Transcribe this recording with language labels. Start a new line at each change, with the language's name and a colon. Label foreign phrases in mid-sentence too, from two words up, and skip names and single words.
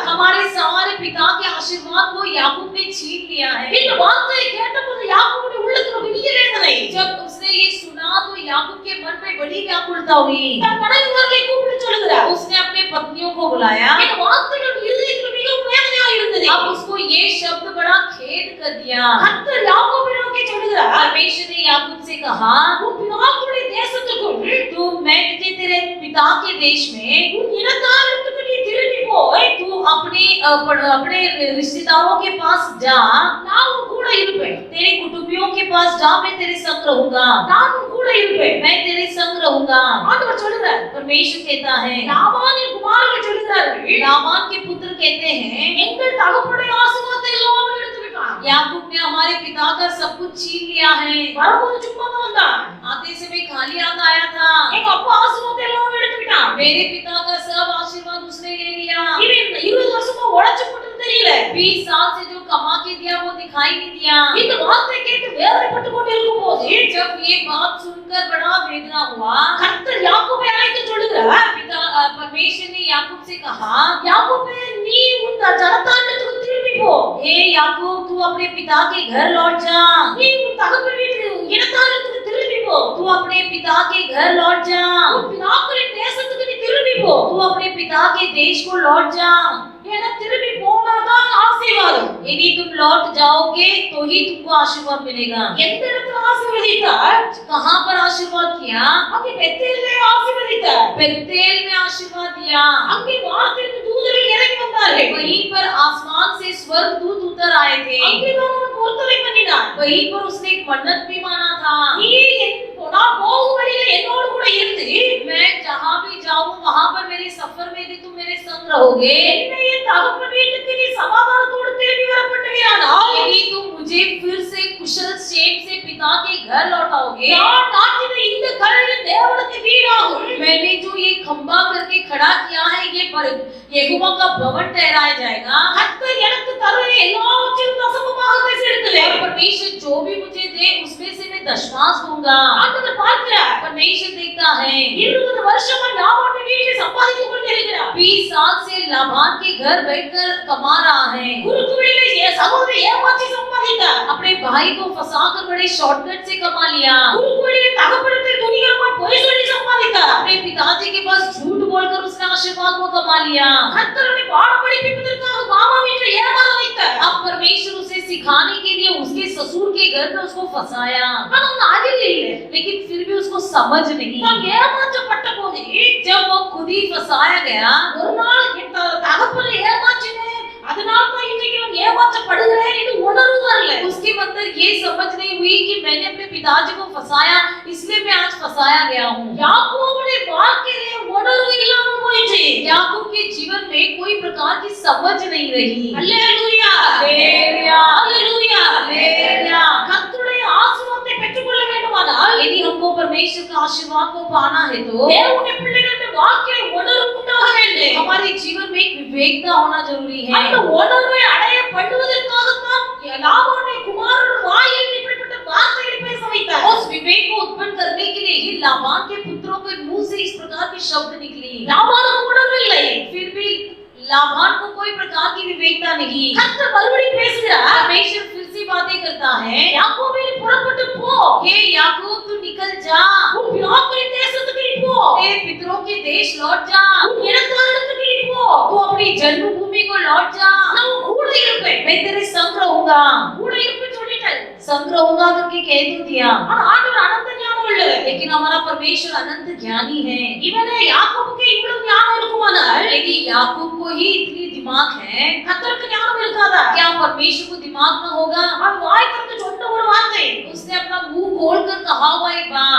Hindi: हमारे सारे पिता के आशीर्वाद को याकूब ने छीन लिया है.
Tamil: இந்த வார்த்தையை கேட்டபோது யாக்கோபுடைய உள்ளத்துல பெரிய வேதனை.
Hindi: जब उसने ये सुना तो याकूब के मन में बड़ी व्याकुलता हुई.
Tamil: தன் மனைவிமார்களை கூப்பிட்டு சொல்கிறார்,
Hindi: उसने अपने पत्नियों को बुलाया.
Tamil: இந்த வார்த்தைகள் இருதயத்தில் மிகவும் வேதனையாக இருந்தது.
Hindi: अब उसको ये शब्द बड़ा खेद कर दिया.
Tamil: கர்த்தர் யாக்கோபை நோக்கி சொல்கிறார்,
Hindi: परमेश्वर ने याकूब से कहा
Tamil: உன் பிதாக்களுடைய தேசத்துக்கும்
Hindi: तू मैं तुझे तेरे पिता के देश में
Tamil: உன் இனத்தாருக்கு நீ திரும்பி போய்
Hindi: तू अपने रिश्तेदारों के पास जा.
Tamil: நான் உன் கூட இருப்பேன்.
Hindi: तेरे कुटुंबियों के पास जा, मैं तेरे संग रहूंगा.
Tamil: நான் உன் கூட இருப்பேன்.
Hindi: मैं तेरे संग रहूंगा.
Tamil: ஆண்டவர் சொல்கிறார்,
Hindi: परमेश्वर कहता है.
Tamil: லாபானின் குமாரர்கள் சொல்கிறார்கள்,
Hindi: लाबान के पुत्र कहते हैं
Tamil: எங்கள் தகப்பனுடைய ஆசீர்வாதத்தை எல்லாம் எடுத்து விட்டான்.
Hindi: याकूब ने हमारे पिता का सब कुछ छीन लिया है.
Tamil: வரும்போது சும்மா தான் வந்தான்.
Hindi: आते समय खाली हाथ आया था.
Tamil: எங்க அப்பா ஆசீர்வாதத்தை எல்லாம் எடுத்து விட்டான்.
Hindi: मेरे पिता का सब आशीर्वाद उसने ले लिया.
Tamil: இவன் இந்த 20 வருஷமா உழைச்சு போட்டது தெரியல.
Hindi: 20 साल से जो कमा के दिया वो दिखाई नहीं दिया.
Tamil: இந்த வார்த்தை கேட்டு வேதனைப்பட்டு கொண்டு இருக்கும்போது
Hindi: जब ये बात सुनकर बड़ा वेदना हुआ,
Tamil: கர்த்தர் யாக்கோபை அழைத்து சொல்கிறார்,
Hindi: परमेश्वर ने याकूब से कहा
Tamil: யாக்கோபே நீ உன் ஜனத்தாண்டத்துக்கு திரும்பி போ.
Hindi: हे याकूब तू अपने पिता के घर लौट जा.
Tamil: நீ உன் தகப்பன் வீட்டுக்கு இனத்தாண்டத்துக்கு திரும்பி போ.
Hindi: तू अपने पिता के घर लौट जा.
Tamil: உன் பிதாக்களின் தேசத்துக்கு நீ திரும்பி போ.
Hindi: तू अपने पिता के देश को लौट जा.
Tamil: ஏன்னா திரும்பி போனாதான் ஆசீர்வாதம்.
Hindi: यदि तुम लौट जाओगे तो ही तुमको आशीर्वाद मिलेगा.
Tamil: எந்த இடத்துல ஆசீர்வதித்தார்?
Hindi: कहां पर आशीर्वाद किया?
Tamil: அங்கே பெத்தேலிலே ஆசீர்வதித்தார்.
Hindi: बेतेल में आशीर्वाद दिया.
Tamil: அங்கே வானத்திலிருந்து தூதர்கள் இறங்கி வந்தார்கள்.
Hindi: वहीं पर आसमान से स्वर्गदूत उतर आए थे.
Tamil: அங்கே தான் அவன் பொருத்தனை பண்ணினான்.
Hindi: वहीं पर उसने एक मन्नत भी माना था.
Tamil: நீ நான் போகும் வழியில என்னோடு கூட இருந்து
Hindi: मैं जहां भी जाऊं वहां पर मेरे सफर में यदि तुम मेरे संग रहोगे,
Tamil: என்னை என் தகப்பன் வீட்டுக்கு நீ சமாதானத்தோடு திரும்பி வர பண்ணுவீரானால்
Hindi: यदि तुम मुझे फिर से कुशल क्षेम से पिता के घर लौटाओगे,
Tamil: நான் நாட்டின இந்த கல் தேவனுக்கு வீடாகும்.
Hindi: मैंने जो ये खंबा करके खड़ा किया है ये यहोवा का भवन ठहराया जाएगा.
Tamil: கர்த்தர் எனக்கு தருவ எல்லாவற்றையும் தசமமாக எடுத்துவேன்.
Hindi: और परमेश्वर जो भी मुझे दे उसमें से मैं दशमांश दूंगा.
Tamil: ஆண்டவர் பார்க்கிறார்.
Hindi: परमेश्वर देखता है
Tamil: 20 வருஷமா லாபான் வீட்டில் சம்பாதித்துக் கொண்டிருக்கிறார்.
Hindi: 20 साल से लाबान के घर बैठकर कमा रहा है.
Tamil: குறுக்கு வழியிலே சகோதரி ஏமாற்றி சம்பாதித்தார்.
Hindi: अपने भाई को फंसाकर बड़े शॉर्टकट से कमा लिया.
Tamil: குறுக்கு வழியிலே தகப்பனுக்கு துணிகரமாய் பொய் சொல்லி சம்பாதித்தார்.
Hindi: अपने पिताजी के पास झूठ बोलकर उसने आशीर्वाद को कमा लिया.
Tamil: கர்த்தரை பாடம் படிப்பிப்பதற்காக மாமா வீட்டில் ஏமாற வைத்தார்.
Hindi: अब परमेश्वर उसे सिखाने के लिए उसके ससुर के घर में उसको फंसाया.
Tamil: ஆனா அவன் அறிவு இல்லை.
Hindi: लेकिन फिर भी उसको समझ नहीं.
Tamil: நான் ஏமாற்றப்பட்ட போது
Hindi: जब वो खुद ही फंसाया गया,
Tamil: ஒரு நாள் என் தகப்பனை ஏமாற்றினேன், அதனால தான் இன்றைக்கு நான் ஏமாற்றப்படுகிறேன் என்று உணர்வு வரல.
Hindi: उसके अंदर ये समझ नहीं हुई कि मैंने अपने पिताजी को फंसाया इसलिए मैं आज फंसाया गया हूँ.
Tamil: யாக்கோபுடைய வாழ்க்கையிலே உணர்வு இல்லாமல் போயிற்று.
Hindi: याकूब के जीवन में कोई प्रकार की समझ नहीं रही.
Tamil: அல்லேலூயா
Hindi: हालेलुया,
Tamil: அல்லேலூயா.
Hindi: हालेलुया.
Tamil: கர்த்தருடைய ஆசீர்வாதத்தை பெற்றுக்கொள்ள வேண்டுமானால்
Hindi: यदि हमको परमेश्वर का आशीर्वाद को पाना है तो
Tamil: தேவனுடைய பிள்ளைகளுடைய வாழ்க்கை உணர்வு உண்டாக வேண்டும்.
Hindi: हमारे जीवन में एक विवेकता होना जरूरी है।
Tamil: அந்த உணர்வை அடைய பண்ணுவதற்காகத்தான் லாபானுடைய குமாரன் வாயில் இப்படிப்பட்ட வார்த்தைகளை பேச வைத்தார்.
Hindi: उस विवेक को उत्पन्न करने के लिए ही लाबान के पुत्रों के मुंह से इस प्रकार के शब्द निकली।
Tamil: லாபானுக்கு உணர்வு இல்லை.
Hindi: फिर भी लाबान को कोई प्रकार की विवेकता नहीं।
Tamil: கர்த்தர் மறுபடியும் பேசுகிறார்.
Hindi: परमेश्वर फिर से बातें करता है।
Tamil: யாக்கோபே நீ புறப்பட்டு போ.
Hindi: हे याकूब तू निकल जा,
Tamil: உன் பிதாக்களின் தேசத்துக்கு நீ போ.
Hindi: तेरे पितरों के देश लौट जा,
Tamil: உன் இனத்தாரிடத்துக்கு நீ போ.
Hindi: तू अपनी जन्मभूमि को लौट जा,
Tamil: நான் உன் கூட இருப்பேன்.
Hindi: मैं तेरे संग रहूंगा।
Tamil: கூட இருப்பேன்னு சொல்லிட்டாரு.
Hindi: संग रहूंगा करके कह तो दिया,
Tamil: ஆனா ஆண்டவர் அனந்த ஞானம் உள்ளவர்.
Hindi: लेकिन हमारा परमेश्वर अनंत ज्ञानी है।
Tamil: இவனே யாக்கோபுக்கு இவ்வளவு ஞானம் இருக்குமானால்
Hindi: यदि याकूब को ही इतनी दिमाग है,
Tamil: கர்த்தருக்கு ஞானம் இருக்காதா?
Hindi: क्या परमेश्वर को दिमाग न होगा?
Tamil: அவன் வாய் திறந்து சொன்ன ஒரு வார்த்தை,
Hindi: उसने अपना मुंह खोलकर कहा हुआ एक बात,